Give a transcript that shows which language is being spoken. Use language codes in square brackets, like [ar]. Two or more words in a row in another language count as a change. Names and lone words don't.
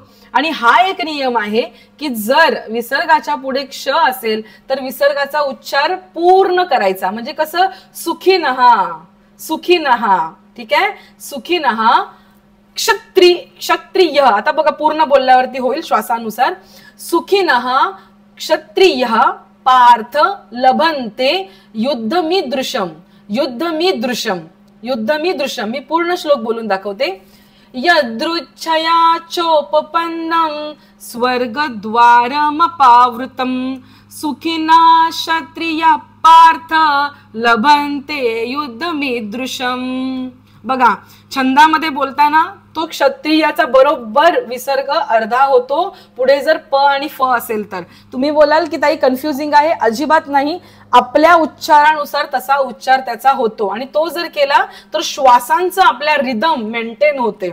[mr] आणि हा एक नियम आहे की जर विसर्गाच्या पुढे क्ष असेल तर विसर्गाचा उच्चार पूर्ण करायचा. म्हणजे कसं, [sa] सुखी नहा, सुखी नहा. [mr] ठीक आहे, [sa] सुखी नहा. [mr] क्षत्रिय, आता बघा पूर्ण बोलल्यावरती होईल श्वासानुसार. [sa] सुखिनः क्षत्रियः पार्थ लभन्ते युद्धमीदृशम. युद्धमीदृशम, युद्धमीदृशम. [mr] मी पूर्ण श्लोक बोलून दाखवते. [sa] यदृच्छया चोपपन्नं स्वर्गद्वारमपावृतं सुखिनः क्षत्रियः पार्थ लभन्ते युद्धमीदृशम. [mr] बघा, छंदामध्ये बोलताना तो क्षत्रियाचा बरोबर विसर्ग अर्धा होतो पुढे जर प आणि फ असेल तर. तुम्ही बोलाल की ताई कन्फ्युजिंग आहे, अजिबात नाही. आपल्या उच्चारानुसार तसा उच्चार त्याचा होतो आणि तो जर केला तर श्वासांचं आपल्या [en] rhythm maintain [mr] होते.